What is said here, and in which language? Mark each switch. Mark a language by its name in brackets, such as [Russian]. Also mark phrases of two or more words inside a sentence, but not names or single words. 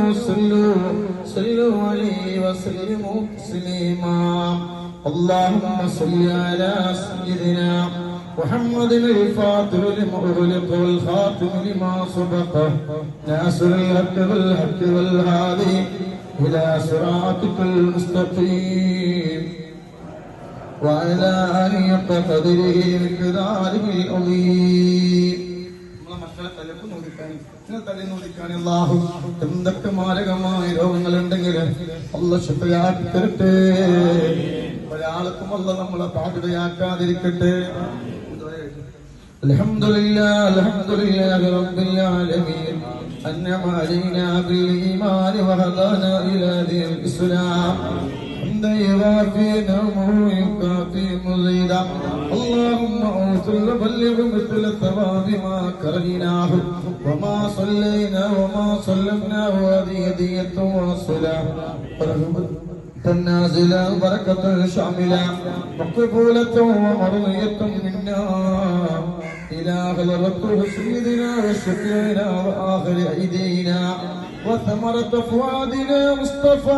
[Arabic] صلوا عليه وسلموا تسليما اللهم صل على سيدنا محمد الفاتح لما أغلق والخاتم لما سبق ناصر الحق بالحق والهادي إلى صراطك المستقيم وعلى آله قدره مقداره العظيم. [Malayalam] അല്ലാഹു എന്തൊക്കെ മാരകമായ രോഗങ്ങളുണ്ടെങ്കിൽ അല്ലാഹു ശിഫയാക്കി തരട്ടെ. ഒരാൾക്കും അല്ലാഹു നമ്മളെ ബാധിതയാക്കാതിരിക്കട്ടെ. [Arabic] الحمد لله رب العالمين أنعم علينا بالإيمان وهدانا إلى دين الإسلام حمدا يوافي نعمه ويكافي مزيدا اللهم اوصل وبلغ مثل ثواب ما كرهناه وما صلينا وما سلمناه هذه هدية وصلة نازلة بركة شاملة مقبولة ومرضية منا إلى حضرته سيدنا وشفيعنا وآخر أيدينا وثمرة فؤادنا مصطفى